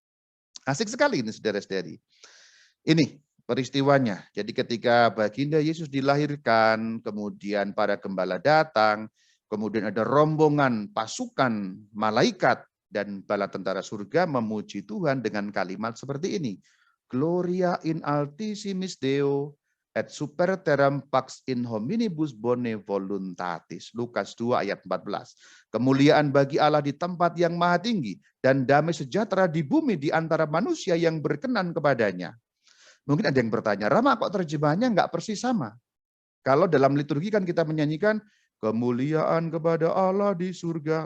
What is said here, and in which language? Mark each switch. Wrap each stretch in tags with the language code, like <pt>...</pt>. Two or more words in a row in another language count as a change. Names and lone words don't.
<id>Asik sekali ini saudara-saudari. Ini peristiwanya. Jadi ketika baginda Yesus dilahirkan, kemudian para gembala datang, kemudian ada rombongan pasukan malaikat dan bala tentara surga memuji Tuhan dengan kalimat seperti ini.</id> <la>Gloria in altissimis Deo et super terram pax in hominibus bone voluntatis.</la> <id>Lukas 2 ayat 14. Kemuliaan bagi Allah di tempat yang maha tinggi dan damai sejahtera di bumi di antara manusia yang berkenan kepadanya. Mungkin ada yang bertanya, Rama kok terjemahannya nggak persis sama? Kalau dalam liturgi kan kita menyanyikan kemuliaan kepada Allah di surga.</id>